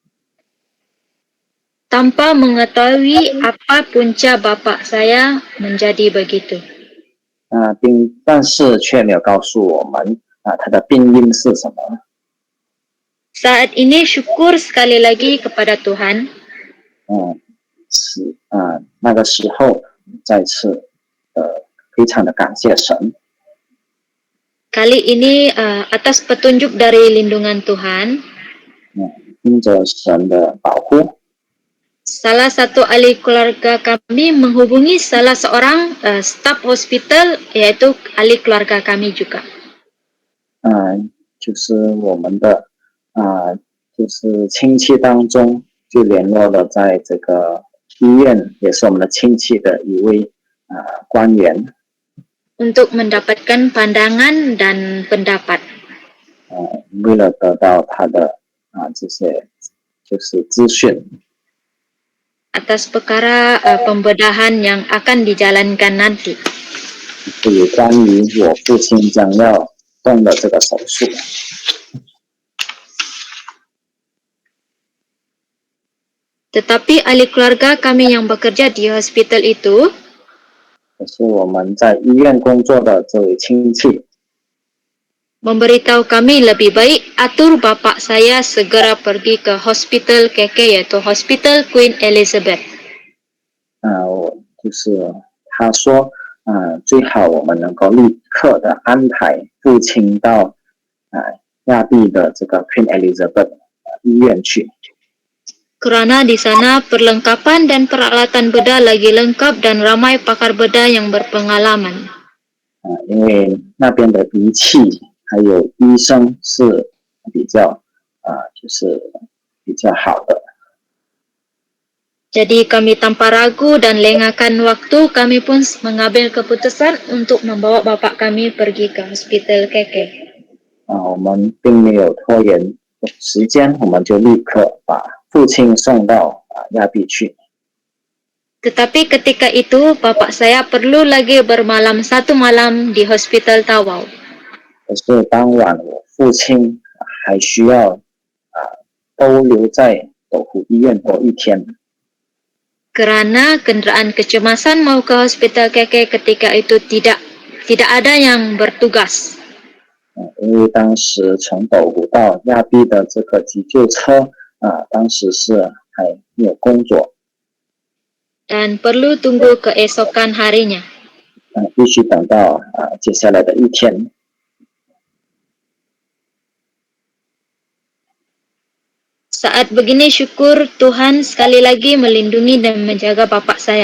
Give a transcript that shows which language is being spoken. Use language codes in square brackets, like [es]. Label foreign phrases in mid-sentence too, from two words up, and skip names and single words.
[ms] Tanpa mengetahui apa punca bapak saya menjadi begitu. [zh] 但是却没有告诉我们他的病因是什么。 [ms] Saat ini syukur sekali lagi kepada Tuhan. [zh] 那个时候再次非常的感谢神。 [ms] Kali ini atas petunjuk dari lindungan Tuhan, [zh] 因着神的保护， [ms] salah satu ahli keluarga kami menghubungi salah seorang staf hospital, yaitu ahli keluarga kami juga. [zh] 就是我们的就是亲戚当中就联络了在这个医院，也是我们的亲戚的一位官员， [ms] untuk mendapatkan pandangan dan pendapat. [zh] 为了得到他的这些就是资讯， [ms] atas perkara pembedahan yang akan dijalankan nanti. [zh] 有关于我父亲将要动的这个手术。 [ms] Tetapi ahli keluarga kami yang bekerja di hospital itu, [zh] 可是我们在医院工作的这位亲戚 [ms] memberitahu kami lebih baik atur bapak saya segera pergi ke hospital KK, yaitu Hospital Queen Elizabeth. [zh] 就是他说最好我们能够立刻的安排父亲到亚庇的这个 Queen Elizabeth 医院去。 [ms] Kerana di sana perlengkapan dan peralatan bedah lagi lengkap dan ramai pakar bedah yang berpengalaman. [zh] 因为那边的仪器还有医生是比较就是比较好的。 [ms] Jadi kami tanpa ragu dan lengahkan waktu, kami pun mengambil keputusan untuk membawa bapak kami pergi ke Hospital KK. [zh] 我们并没有拖延时间，我们就立刻把父亲送到亚庇去。 [ms] Tetapi ketika itu, bapak saya perlu lagi bermalam satu malam di Hospital Tawau. [zh] 可是当晚我父亲还需要都留在斗湖医院多一天。 [ms] Kerana kenderaan kecemasan mau ke Hospital KK ketika itu tidak ada yang bertugas. [zh] 因为当时从斗湖到亚庇的这个急救车当时是还没有工作。 [ms] Dan perlu tunggu keesokan harinya. [zh] 必须等到接下来的一天。 [ms] Saat begini syukur Tuhan sekali lagi melindungi dan menjaga bapak saya.